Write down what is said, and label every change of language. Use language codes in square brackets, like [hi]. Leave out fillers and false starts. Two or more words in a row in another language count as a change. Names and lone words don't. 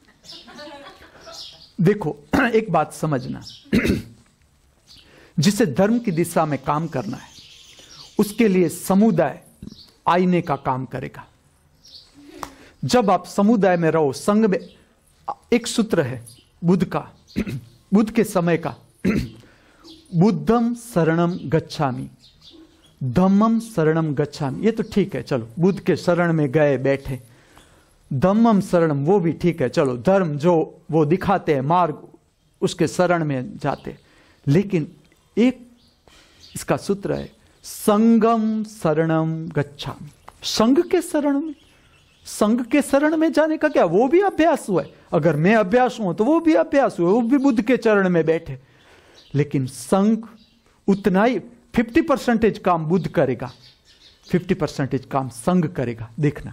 [hi] देखो एक बात समझना, जिसे धर्म की दिशा में काम करना है उसके लिए समुदाय आईने का काम करेगा। जब आप समुदाय में रहो, संघ में, एक सूत्र है बुद्ध का, बुद्ध के समय का, [pi] बुद्धम शरणम गच्छामि, धम्मम शरणम गच्छामि, [hi] ये तो ठीक है, चलो बुद्ध के शरण में गए बैठे, [pi] धम्मम शरणम [hi] वो भी ठीक है, चलो धर्म जो वो दिखाते हैं मार्ग, उसके शरण में जाते। लेकिन एक इसका सूत्र है, [pi] संगम शरणम गच्छामि, [hi] संघ के शरण में, संघ के शरण में जाने का क्या, वो भी अभ्यास हुआ है। अगर मैं अभ्यास हूं तो वो भी अभ्यास हुआ, वो भी बुद्ध के चरण में बैठे। लेकिन संघ उतना ही 50% काम बुद्ध करेगा, 50% काम संघ करेगा, देखना।